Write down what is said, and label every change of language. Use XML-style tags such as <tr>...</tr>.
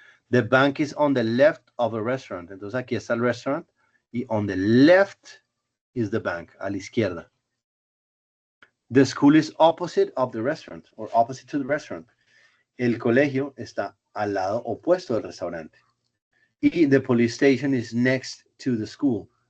<en>The bank is on the left of a restaurant.</en> <es>Entonces aquí está el restaurant y</es> <en>on the left is the bank,</en> <es>a la izquierda.</es> <en>The school is opposite of the restaurant or opposite to the restaurant.</en> <es>El colegio está al lado opuesto del restaurante.</es> <en>Y the police station is next to the school.</en>